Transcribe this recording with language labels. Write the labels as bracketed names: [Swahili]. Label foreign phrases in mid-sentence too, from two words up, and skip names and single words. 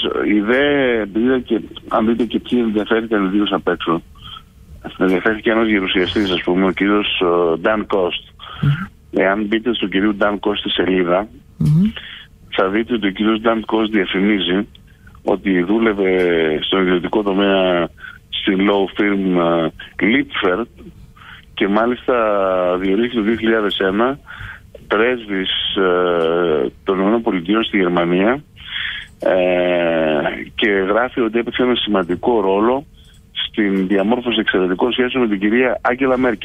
[Greek] Η ιδέα, και αν δείτε και ποιοι ενδιαφέρθηκαν ιδίως απ' έξω, ενδιαφέρθηκε ένας γερουσιαστής, ας πούμε, ο κύριος Dan Cost. Εάν μπείτε στον κύριο Dan Cost στη σελίδα, θα δείτε ότι ο κύριος Dan Cost διαφημίζει ότι δούλευε στον ιδιωτικό τομέα στην [English] law firm [Greek] Lippert και μάλιστα διορίστηκε το 2001 πρέσβης των ΗΠΑ στη Γερμανία και γράφει ότι έπαιξε ένα σημαντικό ρόλο στην διαμόρφωση εξαιρετικών σχέσεων με την κυρία Άγγελα Μέρκελ.